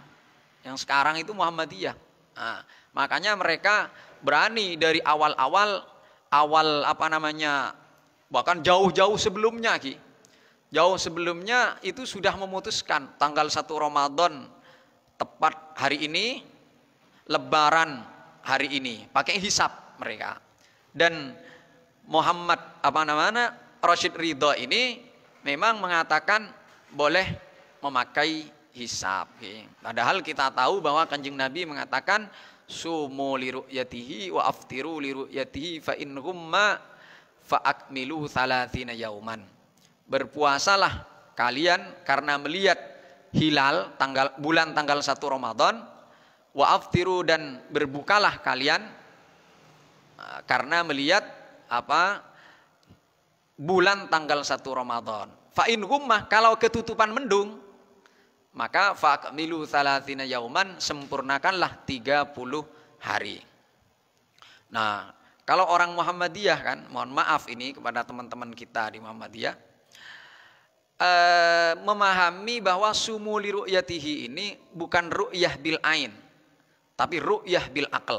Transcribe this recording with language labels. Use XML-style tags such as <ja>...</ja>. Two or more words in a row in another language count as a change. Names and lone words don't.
<id>Yang sekarang itu Muhammadiyah. Nah, makanya mereka berani dari awal apa namanya bahkan jauh-jauh sebelumnya jauh sebelumnya itu sudah memutuskan tanggal 1 Ramadan tepat hari ini, Lebaran hari ini, pakai hisab mereka. Dan Muhammad Rashid Ridha ini memang mengatakan boleh memakai hisab. Padahal kita tahu bahwa Kanjeng Nabi mengatakan</id> <ar>صوموا لرؤيته وأفطروا لرؤيته فإن غم فأكملوا 30 يوما.</ar> <id>Berpuasalah kalian karena melihat hilal bulan tanggal 1 Ramadan,</id> <ar>وأفطروا</ar> <id>dan berbukalah kalian karena melihat bulan tanggal 1 Ramadan.</id> <ar>فإن غم</ar> <id>kalau ketutupan mendung maka</id> <ar>فأكملوا 30 يوما</ar> <id>sempurnakanlah 30 hari. Nah, kalau orang Muhammadiyah kan, mohon maaf ini kepada teman-teman kita di Muhammadiyah, memahami bahwa</id> <ar>صوموا لرؤيته</ar> <id>ini bukan</id> <ar>رؤية بالعين,</ar> <id>tapi</id> <ar>رؤية بالعقل.</ar>